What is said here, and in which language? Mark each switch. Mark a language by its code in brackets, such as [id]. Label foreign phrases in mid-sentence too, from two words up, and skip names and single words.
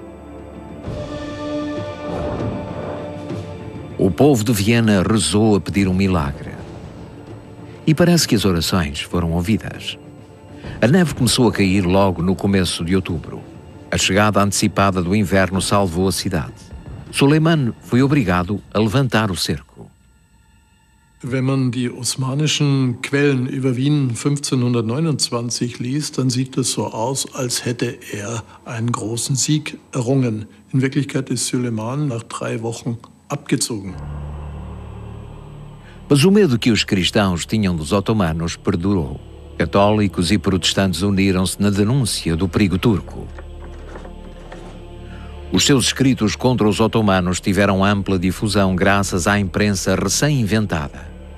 [pt] O povo de Viena rezou a pedir um milagre. E parece que as orações foram ouvidas. A neve começou a cair logo no começo de outubro. A chegada antecipada do inverno salvou a cidade. Suleiman foi obrigado a levantar o cerco. [de] Wenn man die osmanischen Quellen über Wien 1529 liest, dann sieht es so aus, als hätte er einen großen Sieg errungen. In Wirklichkeit ist Suleiman nach 3 Wochen abgezogen. [pt] Mas o medo que os cristãos tinham dos otomanos perdurou. Católicos e protestantes uniram-se na denúncia do perigo turco. Os seus escritos contra os otomanos tiveram ampla difusão graças à imprensa recém-inventada.